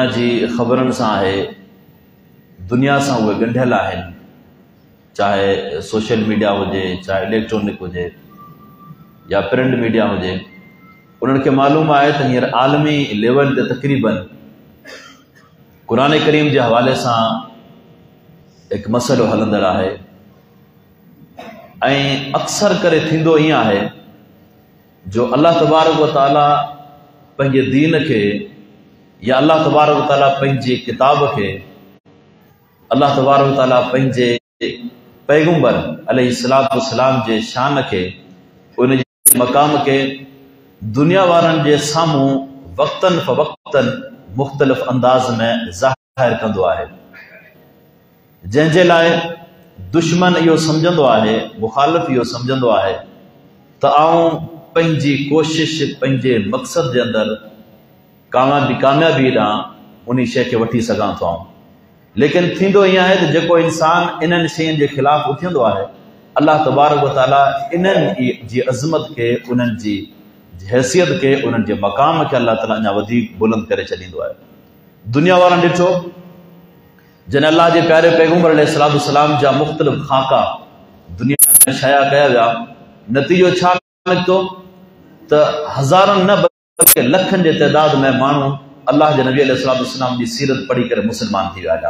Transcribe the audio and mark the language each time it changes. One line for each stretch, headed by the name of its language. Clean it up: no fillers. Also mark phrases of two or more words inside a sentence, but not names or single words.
Sindhi: जी ख़बरनि सां आहे, दुनिया सां उहे ॻंढियल आहिनि, चाहे सोशल मीडिया हुजे, चाहे इलेक्ट्रॉनिक हुजे या प्रिंट मीडिया हुजे, उन्हनि खे मालूम आहे त हींअर आलमी लेवल ते तक़रीबन क़ुरान करीम जे हवाले सां हिकु मसइलो हलंदड़ आहे। ऐं अक्सर करे थींदो ईअं आहे जो
Arabic: الله تبارك وتعالى
Sindhi: पंहिंजे दीन खे या
Arabic: الله تبارك و
Sindhi: तआला पंहिंजे किताब खे,
Arabic: الله تبارك وتعالى
Sindhi: पंहिंजे पैगंबर
Arabic: عليه الصلاة والسلام
Sindhi: जे शान खे, उन जे मक़ाम खे दुनिया वारनि जे साम्हूं वक़्तन फ़वक़्तन मुख़्तलिफ़ अंदाज़ में ज़ाहिर कंदो आहे, जंहिंजे लाइ दुश्मन इहो सम्झंदो आहे, मुख़ालिफ़ इहो सम्झंदो आहे त आऊं पंहिंजी कोशिश पंहिंजे मक़सद जे अंदरि कामयाबी ॾांहुं उन शइ खे वठी सघां थो। लेकिन थींदो ईअं आहे त जेको इंसान इन्हनि शयुनि जे ख़िलाफ़ उथंदो आहे,
Arabic: الله تبارك وتعالى
Sindhi: इन्हनि जी अज़मत खे, उन्हनि जी हैसियत खे, उन्हनि जे मक़ाम खे अल्लाह ताला अञा वधीक बुलंद करे छॾींदो आहे। दुनिया वारनि ॾिठो जॾहिं अल्लाह जे प्यारे पैगंबर
Arabic: عليه الصلاة والسلام
Sindhi: जा मुख़्तलिफ़ ख़ाका दुनिया में शाया कया विया, नतीजो छा निकितो त हज़ारनि न बल्कि लखनि जे तइदाद में माण्हू अल्लाह जे नबी
Arabic: عليه الصلاة والسلام
Sindhi: जी सीरत पढ़ी करे मुस्लमान थी विया।